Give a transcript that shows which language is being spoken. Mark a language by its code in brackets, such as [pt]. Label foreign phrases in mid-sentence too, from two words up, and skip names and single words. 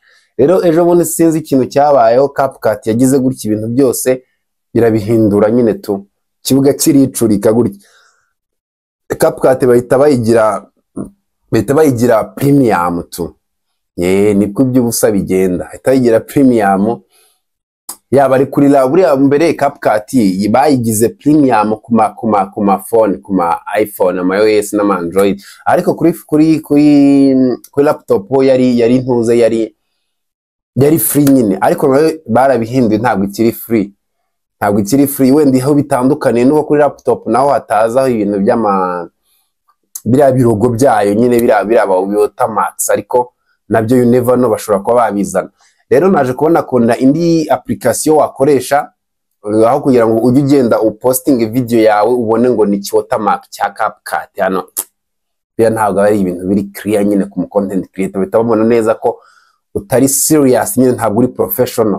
[rw] Rero ejo bundi sinzi ikintu cyabayeho, CapCut yagize gutya ibintu byose irabihindura nyine tu kibuga kiricurika gutya. CapCut bahita bayigira premium tu. Niko by'ubusa bigenda, bahita bayigira premium. Yaba ari kuri la buriya mbere CapCut bayigize premium kuma phone, kuma iPhone, ama iOS na Android, ariko kuri laptop yari ntuze yari free nyine, ariko barabihinduye ntabwo ikiri free. Wenda aho bitandukanye nuko kuri laptop naho hatazaho ibintu biriya birogo byayo nyine biriya Max, ariko nabyo [en] you never know [rw] bashobora kuba babizana. Rero naje kubona indi application wakoresha aho kugira ngo ujye ugenda uposting video yawe ubone ngo ni Max cya CapCut. Hano bya ntabwo ari ibintu biri clear nyine ku [en] content creator, [rw] bitabona neza ko utari serious nyine, ntabwo uri professional.